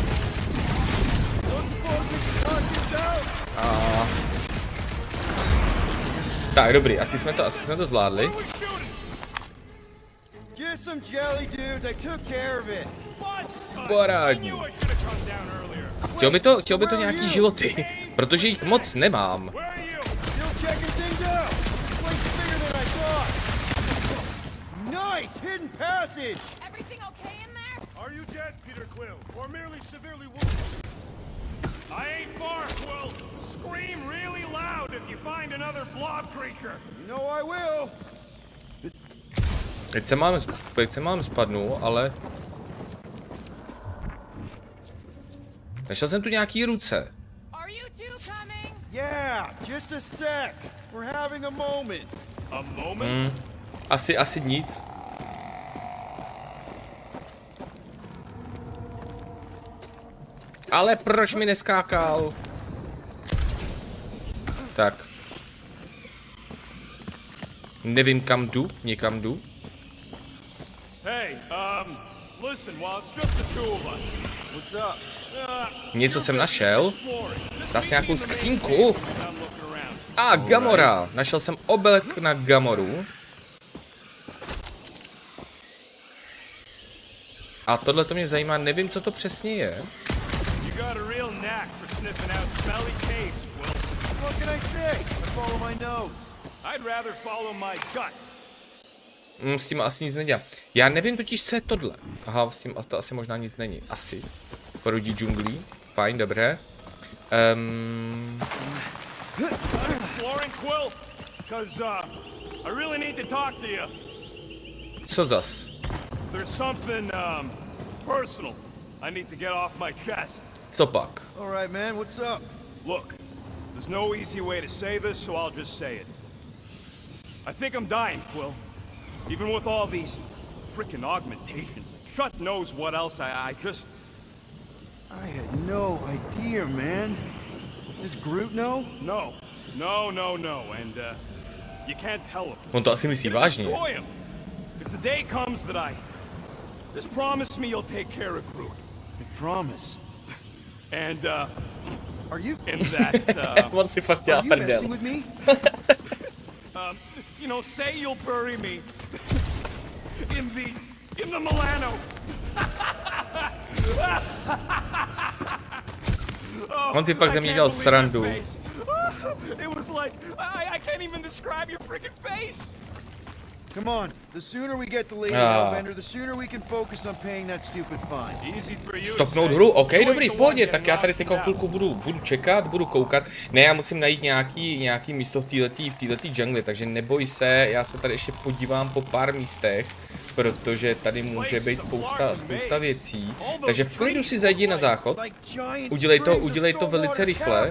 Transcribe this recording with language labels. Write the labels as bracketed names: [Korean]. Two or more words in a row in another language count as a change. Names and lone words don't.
[Czech] Tak, dobrý, asi jsme to zvládli. Parádní. Chtělo by to nějaký životy, protože jich moc nemám. [English] Nice hidden passage. Everything okay in there? Are you dead, Peter Quill, or merely severely wounded? I ain't far, Quill. Scream really loud if you find another blob creature. You know I will. [Czech] Teď se mám spadnout, ale... Našel jsem tu nějaký ruce. [English] Are you two coming? Yeah, just a sec. We're having a moment. A moment? [Czech] Asi nic. Ale proč mi neskákal? Tak. Nevím kam jdu, někam jdu. [English] Hey, listen, while it's just the two of us. What's up? [Czech] Něco jsem našel. Zase nějakou skřínku. [English] I'm looking around. [Czech] A Gamora. Našel jsem oblek na Gamoru. A tohle to mě zajímá, nevím, co to přesně je. [English] You got a real knack for sniffing out smelly caves, Quill. What can I say? I follow my nose. I'd rather follow my gut. [Czech] S tím asi nic nedělám. Já nevím totiž, co je tohle. Aha, s tím to asi možná nic není. Asi. Porodí džunglí. Fajn, dobré. [English] Exploring, Quill? Cause, I really need to talk to you. [Czech] Co zas? [English] There's something, personal I need to get off my chest. [Czech] Co pak? [English] All right, man. What's up? Look, there's no easy way to say this, so I'll just say it. I think I'm dying, Quill. Even with all these frickin' augmentations. Shut knows what else, I just... I had no idea, man. Does Groot know? No. And, you can't tell him. [Czech] On to asi myslí vážně. [English] Destroy him. If the day comes that just promise me you'll take care of Groot. I promise. And, Are you? and that, [Czech] On si fakt dělá [English] Are you [Czech] prdel. [English] messing with me? you know, say you'll bury me in the Milano. [Czech] On si fakt ze mě dělal srandu. [English] It was like, I can't even describe your freaking face. Come on. The sooner we get the Lady Hellbender, the sooner we can focus on paying that stupid fine. Easy for you. [Czech] Stopnout hru? OK, dobrý, v pohodě, tak já tady teďka chvilku budu čekat, budu koukat. Ne, já musím najít nějaký místo v této džungli, takže neboj se, já se tady ještě podívám po pár místech, protože tady může být spousta věcí. Takže v klidu si zajdi na záchod, udělej to velice rychle.